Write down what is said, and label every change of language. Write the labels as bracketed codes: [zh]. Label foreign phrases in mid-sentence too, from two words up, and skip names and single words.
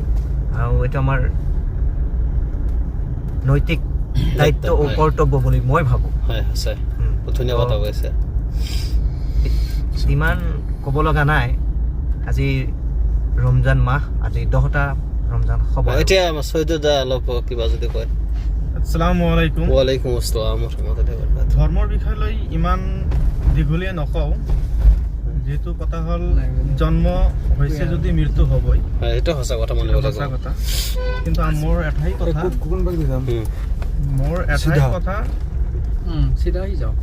[as] আৰু এইটো আমাৰ নৈতিক দায়িত্ব ও কৰ্তব্য বুলি মই ভাবোঁ। হয়, সঁচাই ধুনীয়া কথা কৈছে। ইমান ক'ব লগা নাই। আজি ৰমজান মাহ, আজি 10টা ৰমজান হ'ব। এতিয়া চৈয়দা অলপ কিবা যদি কয়। [ar] السلام عليكم. وعليكم السلام رحمة الله وبركاته. [as] ধৰ্মৰ বিষয় লৈ ইমান দীঘলীয়া নকওঁ, যিহেতু কথা হ'ল জন্ম হৈছে যদি মৃত্যু হ'বই, হয়, এটা সঁচা কথা মনে সঁচা কথা। কিন্তু মোৰ এটাই কথা, চিধা আহি যাওঁ।